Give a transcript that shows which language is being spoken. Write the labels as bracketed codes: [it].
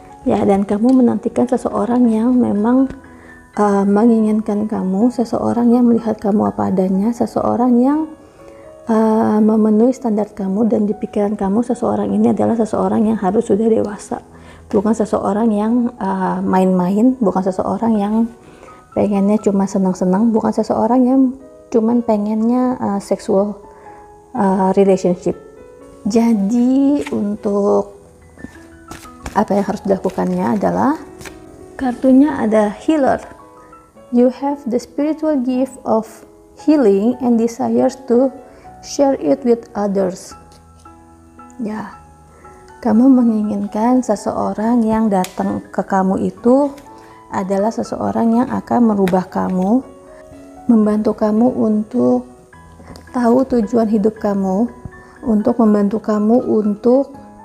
[id] ya, dan kamu menantikan seseorang yang memang menginginkan kamu, seseorang yang melihat kamu apa adanya, seseorang yang memenuhi standar kamu, dan di pikiran kamu seseorang ini adalah seseorang yang harus sudah dewasa, bukan seseorang yang main-main, bukan seseorang yang pengennya cuma senang-senang, bukan seseorang yang cuman pengennya [en] sexual relationship. [id] Jadi untuk apa yang harus dilakukannya adalah, kartunya ada healer. [en] You have the spiritual gift of healing and desires to share it with others. [id] Ya, kamu menginginkan seseorang yang datang ke kamu itu adalah seseorang yang akan merubah kamu, membantu kamu untuk tahu tujuan hidup kamu, untuk membantu kamu untuk